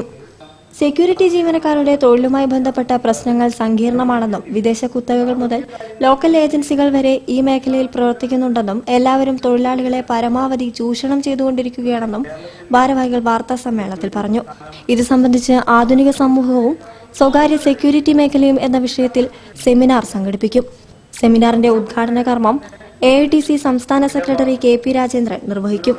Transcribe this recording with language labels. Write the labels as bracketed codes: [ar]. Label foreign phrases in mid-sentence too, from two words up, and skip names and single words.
[ml] സെക്യൂരിറ്റി ജീവനക്കാരുടെ തൊഴിലുമായി ബന്ധപ്പെട്ട പ്രശ്നങ്ങൾ സങ്കീർണമാണെന്നും വിദേശ കുത്തകകൾ മുതൽ ലോക്കൽ ഏജൻസികൾ വരെ ഈ മേഖലയിൽ പ്രവർത്തിക്കുന്നുണ്ടെന്നും എല്ലാവരും തൊഴിലാളികളെ പരമാവധി ചൂഷണം ചെയ്തുകൊണ്ടിരിക്കുകയാണെന്നും ഭാരവാഹികൾ വാർത്താ സമ്മേളനത്തിൽ പറഞ്ഞു. ഇത് സംബന്ധിച്ച് ആധുനിക സമൂഹവും സ്വകാര്യ സെക്യൂരിറ്റി മേഖലയും എന്ന വിഷയത്തിൽ സെമിനാർ സംഘടിപ്പിക്കും. സെമിനാറിന്റെ ഉദ്ഘാടന കർമ്മം AITUC സംസ്ഥാന സെക്രട്ടറി KP രാജേന്ദ്രൻ നിർവഹിക്കും. [ja] 「ワールドカップ」 [ml] ഒരിടവേള.